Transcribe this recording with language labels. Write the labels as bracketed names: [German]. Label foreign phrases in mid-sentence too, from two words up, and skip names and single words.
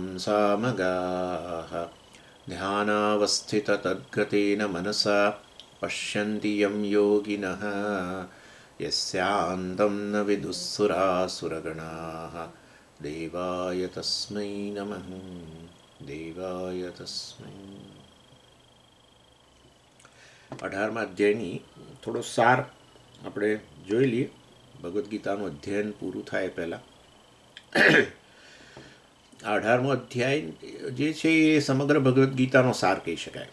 [Sanskrit] सामगाः ध्यानावस्थिततद्गतेन मनसा पश्यन्ति यं योगिनः यस्यान्तं न विदुःसुरासुरगणाः देवाय तस्मै नमः देवाय तस्मै [Gujarati] 18મા અધ્યાયની થોડો સાર આપણે જોઈ લઈએ. ભગવદ્ ગીતાનું અધ્યયન પૂરું થાય પહેલાં 18મો અધ્યાય જે છે એ સમગ્ર ભગવદ્ ગીતાનો સાર કહી શકાય.